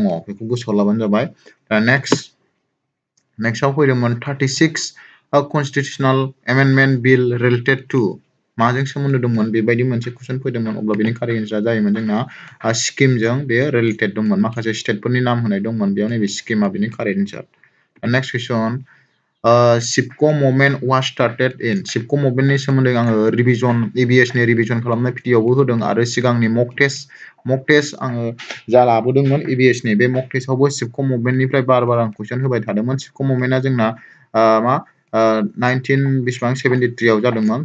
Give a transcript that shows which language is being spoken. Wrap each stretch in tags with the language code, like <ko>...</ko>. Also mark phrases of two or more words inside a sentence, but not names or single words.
<brx>बेखौ गोसोआव लाबानो जाबाय। दा नेक्स्टआव फैदोंमोन 36</brx> <en>constitutional amendment bill related to</en> <brx>माजों सोमोन्दो दंमोन बेबायदि मोनसे कुइसन फैदोंमोन। अब्ला बेनि</brx> <en>correct answer</en> <brx>जायोमोन जोंना सिक्किमजों बेयो रिलेटेड दंमोन। माखासे स्टेटफोरनि नाम होनाय दंमोन बेयाव, नैबे सिक्किमा बेनि</brx> <en>correct answer. Next question, Chipko movement was started in.</en> <brx>सिपक' मुभमेन्टनि सोमोन्दै आङो रिभिजन EVS-नि रिभिजन खालामनाय भिडिअ'आवबो होदों आरो सिगांनि</brx> <en>mock test</en> <brx>आङो जा लाबोदोंमोन EVS-नि बे मक टेस्टआवबो सिपक' मुभमेन्टनिफ्राय बार आं कुइसन होबाय थादोंमोन। सिपक' मुभमेन्टआ जोंना 1973 आव जादोंमोन।</brx>